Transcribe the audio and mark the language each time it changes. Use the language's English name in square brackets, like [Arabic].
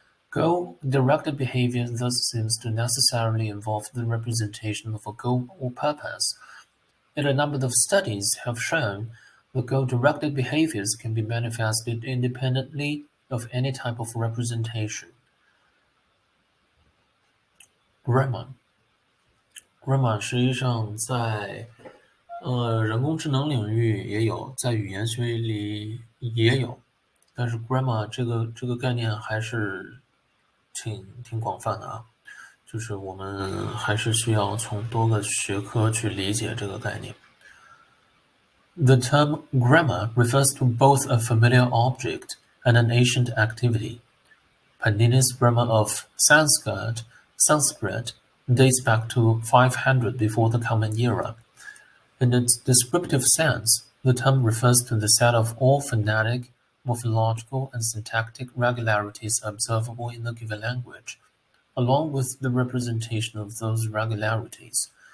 [English] Goal-directed behavior thus seems to necessarily involve the representation of a goal or purpose, and a number of studies have shown that goal-directed behaviors can be manifested independently of any type of representation. [Chinese] Grammar 实际上在人工智能领域也有，在语言学里也有，但是 grammar 这个概念还是挺广泛的啊，就是我们还是需要从多个学科去理解这个概念。 [English] The term grammar refers to both a familiar object and an ancient activity. Panini's grammar of Sanskrit dates back to 500 before the Common Era. In its descriptive sense, the term refers to the set of all phonetic, morphological, and syntactic regularities observable in a given language, along with the representation of those regularities.